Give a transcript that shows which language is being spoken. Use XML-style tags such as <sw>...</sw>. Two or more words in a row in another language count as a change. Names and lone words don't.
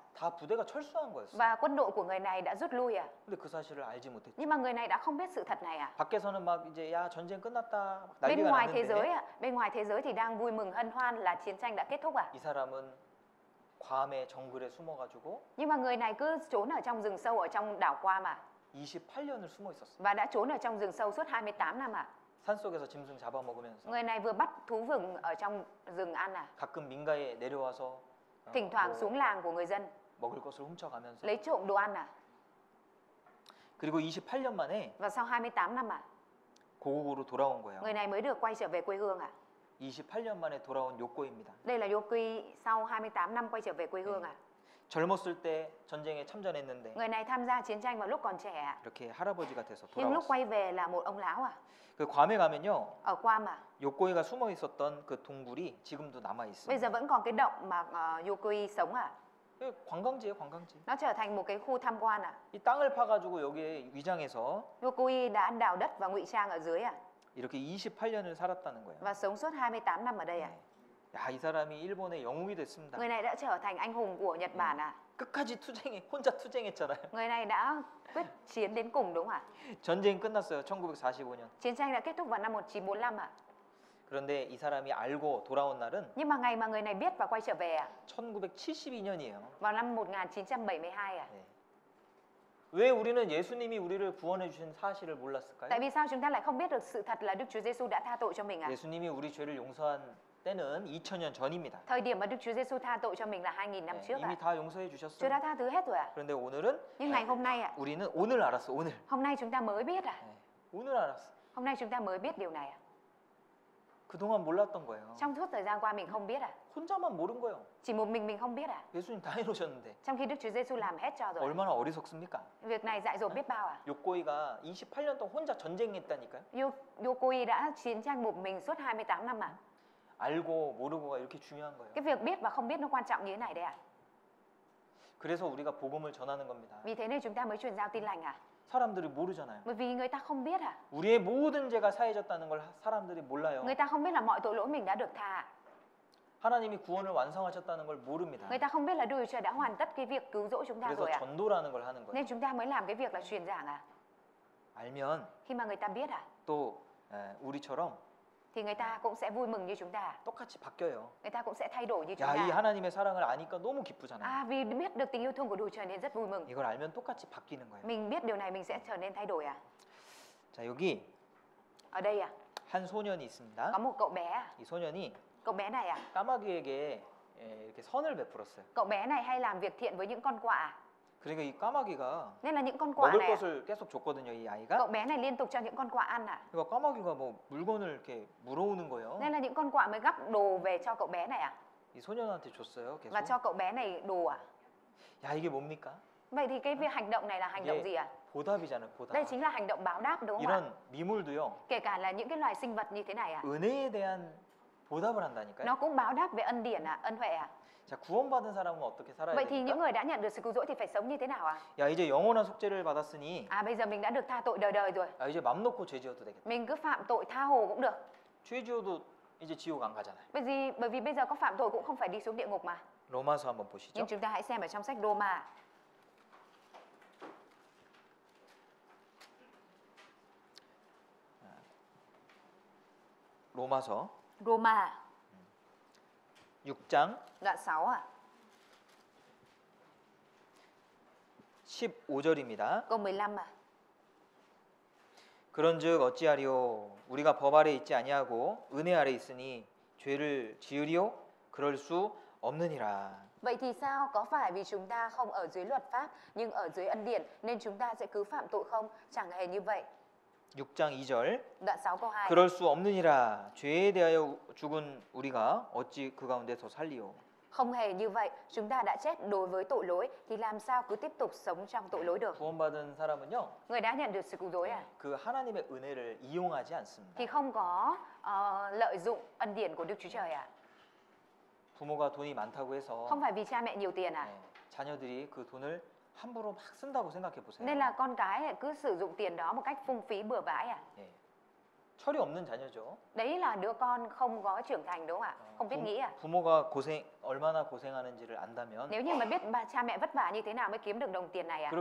<ko>다 부대가 철수한 거였어요.</ko> <vi>Và quân đội của người này đã rút lui à?</vi> <ko>근데 그 사실을 알지 못했죠.</ko> <vi>Nhưng mà người này đã không biết sự thật này à?</vi> <ko>밖에서는 막 이제 야 전쟁 끝났다 막</ko> <vi>Bên</vi> <ko>난리가</ko> <vi>ngoài thế giới</vi> <ko>났는데</ko> <vi>bên ngoài thế giới thì đang vui mừng hân hoan là chiến tranh đã kết thúc à?</vi> <ko>이 사람은 괌의 정글에 숨어가지고</ko> <vi>Nhưng mà người này cứ trốn ở trong rừng sâu ở trong đảo Guam à?</vi> <ko>28년을 숨어 있었어요.</ko> <vi>Và đã trốn ở trong rừng sâu suốt 28 năm à?</vi> <ko>산속에서 짐승 잡아먹으면서</ko> <vi>Người này vừa bắt thú rừng ở trong rừng ăn à?</vi> <ko>가끔 민가에 내려와서</ko> <vi>Thỉnh thoảng xuống làng của người dân</vi> <ko>먹을 것을 훔쳐가면서</ko> <vi>lấy trộm đồ ăn à?</vi> <ko>그리고 28년 만에</ko> <vi>Và sau 28 năm à?</vi> <ko>고국으로 돌아온 거예요.</ko> <vi>Người này mới được quay trở về quê hương à?</vi> <ko>28년 만에 돌아온 요코입니다.</ko> <vi>Đây là Yoki sau 28 năm quay trở về quê hương à?</vi> <ko>젊었을 때 전쟁에 참전했는데</ko> <vi>Người này tham gia chiến tranh vào lúc còn trẻ,</vi> <ko>이렇게 할아버지가 돼서</ko> <vi>nhưng lúc</vi> <ko>돌아왔어요.</ko> <vi>quay về là một ông lão à.</vi> <ko>그 괌에 가면요,</ko> <vi>Ở Guam à.</vi> <ko>요코이가 숨어 있었던 그 동굴이 지금도 남아</ko> <vi>Bây</vi> <ko>있습니다.</ko> <vi>giờ vẫn còn cái động mà Yokoi sống à.</vi> <ko>관광지예요, 관광지.</ko> <vi>Nó trở thành một cái khu tham quan à.</vi> <ko>이 땅을 파가지고 여기에 위장해서</ko> <vi>Yokoi đã đào đất và ngụy trang ở dưới à.</vi> <ko>이렇게 28년을 살았다는 거예요.</ko> <vi>Và sống suốt 28 năm ở đây à.</vi> <ko>야, 이 사람이 일본의 영웅이 됐습니다.</ko> <vi>Người này đã trở thành anh hùng của Nhật Bản à.</vi> <ko>끝까지 혼자 투쟁했잖아요.</ko> <vi>Người này đã quyết chiến đến cùng đúng không ạ?</vi> <ko>전쟁이 끝났어요. 1945년.</ko> <vi>Chiến tranh đã kết thúc vào năm 1945 ạ.</vi> <ko>그런데 이 사람이 알고 돌아온 날은</ko> <vi>Nhưng mà ngày mà người này biết và quay trở về à?</vi> <ko>1972년이에요.</ko> <vi>Vào năm 1972 à.</vi> <ko>왜 우리는 예수님이 우리를 구원해 주신 사실을 몰랐을까요?</ko> <vi>Tại vì sao chúng ta lại không biết được sự thật là Đức Chúa Giêsu đã tha tội cho mình à?</vi> <ko>예수님이 우리 죄를 용서한 때는 2000년 전입니다.</ko> <vi>Thời điểm mà Đức Chúa Giêsu tha tội cho mình là 2000 năm trước</vi> <ko>이미</ko> <vi>ạ.</vi> <ko>다 용서해</ko> <vi>Chúa</vi> <ko>주셨어요.</ko> <vi>đã tha thứ hết rồi ạ.</vi> <ko>그런데 오늘은</ko> <vi>Nhưng ngày hôm nay ạ,</vi> <ko>우리는 오늘 알았어. 오늘.</ko> <vi>hôm nay chúng ta mới biết à?</vi> <ko>오늘 알았어.</ko> <vi>Hôm nay chúng ta mới biết điều này à?</vi> <ko>그동안 몰랐던 거예요.</ko> <vi>Trong suốt thời gian qua mình không biết à?</vi> <ko>혼자만 모른 거예요.</ko> <vi>Chỉ một mình không biết à?</vi> <ko>예수님 다 해놓으셨는데</ko> <vi>Trong khi Đức Chúa Giêsu làm hết cho rồi.</vi> <ko>얼마나 어리석습니까?</ko> <vi>Việc này dại dột biết bao à?</vi> <ko>요코이가 28년 동안 혼자 전쟁했다니까요.</ko> <vi>Yokoi đã chiến tranh một mình suốt 28 năm à?</vi> <ko>알고 모르고가 이렇게 중요한 거예요.</ko> <vi>Cái việc biết và không biết nó quan trọng như thế này đấy à?</vi> <ko>그래서 우리가 복음을 전하는 겁니다.</ko> <vi>Vì thế nên chúng ta mới truyền giao tin lành à?</vi> <ko>사람들이 모르잖아요.</ko> <vi>Bởi vì người ta không biết à?</vi> <ko>우리의 모든 죄가 사해졌다는 걸 사람들이 몰라요.</ko> <vi>Người ta không biết là mọi tội lỗi mình đã được tha.</vi> <ko>하나님이 구원을 완성하셨다는 걸 모릅니다.</ko> <vi>Người ta không biết là Đức Chúa Trời đã hoàn tất cái việc cứu rỗi chúng ta</vi> <ko>그래서</ko> <vi>rồi à?</vi> <ko>전도라는 걸 하는 거예요.</ko> <vi>Nên chúng ta mới làm cái việc là truyền giảng à?</vi> <ko>알면</ko> <vi>Khi mà người ta biết à?</vi> <ko>또 우리처럼</ko> <vi>Thì người ta cũng sẽ vui mừng như chúng ta.</vi> <ko>똑같이 바뀌어요.</ko> <vi>Người ta cũng sẽ thay đổi như chúng</vi> <ko>야, 이</ko> <vi>ta.</vi> <ko>하나님의 사랑을 아니까 너무 기쁘잖아요.</ko> <vi>À, vì biết được tình yêu thương của Đức Chúa Trời nên rất vui mừng.</vi> <ko>이걸 알면 똑같이 바뀌는 거예요.</ko> <vi>Mình biết điều này mình sẽ trở nên thay đổi à?</vi> <ko>자, 여기</ko> <vi>Ở đây à?</vi> <ko>한 소년이 있습니다.</ko> <vi>Có một cậu bé à?</vi> <ko>이 소년이</ko> <vi>Cậu bé này à?</vi> <ko>까마귀에게 이렇게 선을 베풀었어요.</ko> <vi>Cậu bé này hay làm việc thiện với những con quạ à?</vi> <ko>그러니까 이 까마귀가</ko> <vi>Nên là những con quạ</vi> <ko>먹을</ko> <vi>này à?</vi> <ko>것을 계속 줬거든요, 이</ko> <vi>Cậu</vi> <ko>아이가.</ko> <vi>bé này liên tục cho những con quạ ăn à?</vi> <ko>그러니까 까마귀가 뭐 물건을 이렇게 물어오는 거예요.</ko> <vi>Nên là những con quạ mới gắp đồ về cho cậu bé này à?</vi> <ko>이 소년한테 줬어요, 계속.</ko> <vi>Và cho cậu bé này đồ à?</vi> <ko>야, 이게 뭡니까?</ko> <vi>Vậy thì cái việc hành động này là hành động gì à?</vi> <ko>보답이잖아요,</ko> <vi>Đây</vi> <ko>보답.</ko> <vi>chính là hành động báo đáp đúng không ạ?</vi> <ko>이런 미물도요,</ko> <vi>Kể cả là những cái loài sinh vật như thế này à?</vi> <ko>은혜에 대한 보답을 한다니까요.</ko> <vi>Nó cũng báo đáp về ân điển à, ân huệ à?</vi> <ko>자, 구원받은 사람은 어떻게 살아야</ko> <vi>Vậy thì những</vi> <ko>됩니까?</ko> <vi>người đã nhận được sự cứu rỗi thì phải sống như thế nào ạ?</vi> <ko>야, 이제 영원한 속죄를 받았으니</ko> <vi>À bây giờ mình đã được tha tội đời đời rồi.</vi> <ko>아, 이제 맘 놓고 죄 지어도 되겠다.</ko> <vi>Mình cứ phạm tội tha hồ cũng được.</vi> <ko>죄 지어도 이제 지옥 안 가잖아요.</ko> <vi>Bởi vì bây giờ có phạm tội cũng không phải đi xuống địa ngục mà.</vi> <ko>로마서 한번 보시죠.</ko> <vi>Nhưng chúng ta hãy xem ở trong sách Roma.</vi> <ko>로마서</ko> <vi>Roma</vi> <ko>6장</ko> <vi>đoạn 6 à?</vi> <ko>15절입니다.</ko> <vi>Câu 15 à?</vi> <ko>그런즉 어찌하리요 우리가 법 아래 있지 아니하고 은혜 아래 있으니 죄를 지으리요 그럴 수 없느니라.</ko> <vi>Vậy thì sao? Có phải vì chúng ta không ở dưới luật pháp nhưng ở dưới ân điển nên chúng ta sẽ cứ phạm tội không? Chẳng hề như vậy.</vi> <ko>6장 2절</ko> <vi>Đoạn 6 câu 2.</vi> <ko>그럴 수 없느니라. 죄에 대하여 죽은 우리가 어찌 그 가운데서 살리요.</ko> <vi>Không hề như vậy, chúng ta đã chết đối với tội lỗi thì làm sao cứ tiếp tục sống trong tội lỗi được?</vi> <ko>구원받은 사람은요.</ko> <vi>Người đã nhận được sự cứu rỗi à?</vi> <ko>그 하나님의 은혜를 이용하지 않습니다.</ko> <vi>Thì không có lợi dụng ân điển của Đức Chúa Trời à?</vi> <ko>부모가 돈이 많다고 해서</ko> <vi>Không phải vì cha mẹ nhiều tiền à?</vi> <ko>자녀들이 그 돈을 함부로 막 쓴다고 생각해 보세요.</ko> <vi>Nên là con cái lại cứ sử dụng tiền đó một cách phung phí bừa bãi à?</vi> <ko>예. 철이 없는 자녀죠.</ko> <vi>Đấy là đứa con không có trưởng thành đúng không ạ? Không biết nghĩ à?</vi> <ko>부모가 얼마나 고생하는지를 안다면</ko> <vi>Nếu như mà biết cha mẹ vất vả như thế nào mới kiếm được đồng tiền này à?</vi>